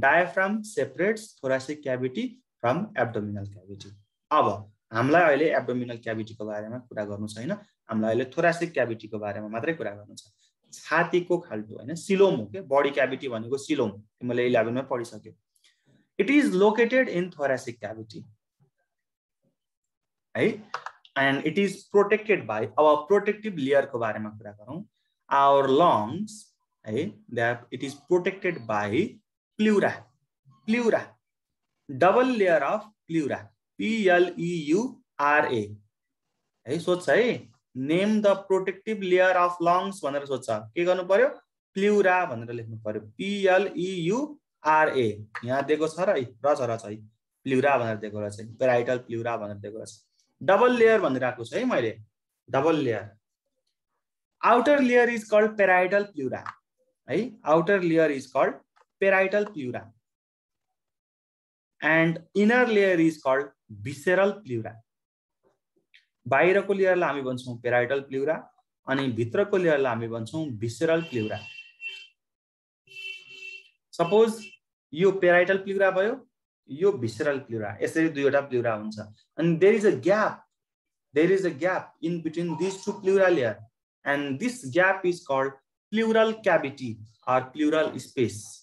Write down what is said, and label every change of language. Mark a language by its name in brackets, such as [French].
[English] Diaphragm separates thoracic cavity from abdominal cavity. [Nepali] अब हामीलाई अहिले एब्डोमिनल क्याभिटीको बारेमा कुरा गर्नु छैन, हामीलाई अहिले थोरासिक क्याभिटीको बारेमा मात्रै कुरा गर्नु छ। छातीको खाल्टो हैन, सिलोम हो के, बडी क्याभिटी भनेको सिलोम, तिमीले 11 मा पढिसक्यौ। [English] it is located in thoracic cavity है, and it is protected by, [Nepali] अब प्रोटेक्टिभ लेयरको बारेमा कुरा गरौँ। [English] Our lungs है, that it is protected by pleura, pleura, double layer of pleura, PLEURA है। [Nepali] सोध्छ है, [English] name the protective layer of lungs [Nepali] भनेर सोध्छ, के गर्नु पर्यो? प्लुरा भनेर लेख्नु पर्यो, PLEURA। यहाँ दिएको छ र रछ है, प्लुरा भनेर दिएको रहेछ, पेराइटल प्लुरा भनेर दिएको रहेछ। डबल लेयर भनिरहेको छु है मैले, double layer. [English] Outer layer is called parietal pleura है, outer layer is called parietal pleura, and inner layer is called visceral pleura. [Nepali] बाहिरको लेयरलाई हामी भन्छौँ पेराइटल प्लुरा, अनि भित्रको लेयरलाई हामी भन्छौँ भिसेरल प्लुरा। सपोज यो पेराइटल प्लुरा भयो, यो भिसेरल प्लुरा, यसरी दुईवटा प्लुरा हुन्छ, अनि [English] There is a gap in between this two pleura layer, and this gap is called pleural cavity or pleural space.